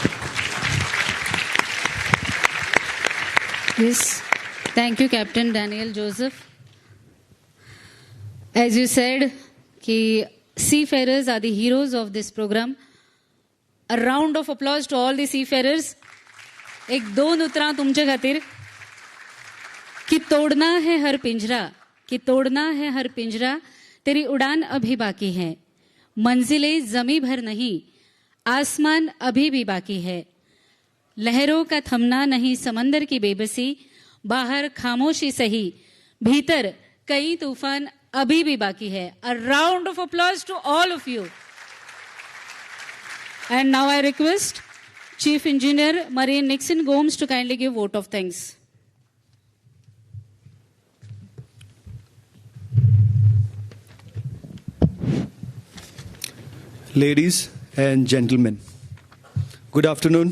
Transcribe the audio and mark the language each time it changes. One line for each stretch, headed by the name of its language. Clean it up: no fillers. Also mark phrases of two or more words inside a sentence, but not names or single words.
English: Yes. Thank you, Captain Daniel Joseph. As you said, की seafarers are the heroes of this program. A round of applause to all the seafarers.
Konkani: एक 2 उतरां तुमचे खातीर
Hindi: कि तोड़ना है हर पिंजरा, कि तोड़ना है हर पिंजरा, तेरी उड़ान अभी बाकी है, मंजिलें जमी भर नहीं, आसमान अभी भी बाकी है, लहरों का थमना नहीं समंदर की बेबसी, बाहर खामोशी सही, भीतर कई तूफान अभी भी बाकी है.
English: A round of applause to all of you. And now I request Chief Engineer Marine Nixon Gomes to kindly give vote of thanks. Ladies and gentlemen, good afternoon.